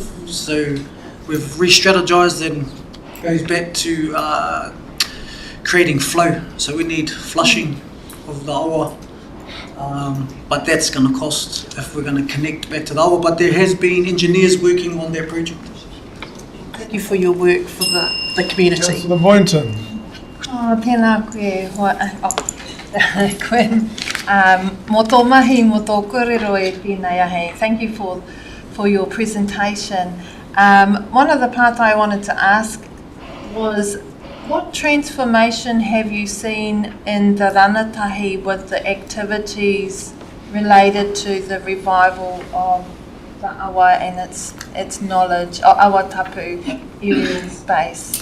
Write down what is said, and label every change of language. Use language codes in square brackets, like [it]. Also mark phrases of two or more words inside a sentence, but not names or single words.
[en] So we've re-strategized and goes back to creating flow. So we need flushing of the awa, but that's going to cost if we're going to connect back to the awa. But there has been engineers working on that project. Thank you for your work for the community. Councillor Boynton. [mi] Tēnā koe, Quinn. Mō tō mahi, mō tō kōrero e pēnei ahe. [en] Thank you for your presentation. One of the part I wanted to ask was, what transformation have you seen in the rangatahi with the activities related to the revival of the awa and its knowledge, or [mi] awa tapu [en] area and space?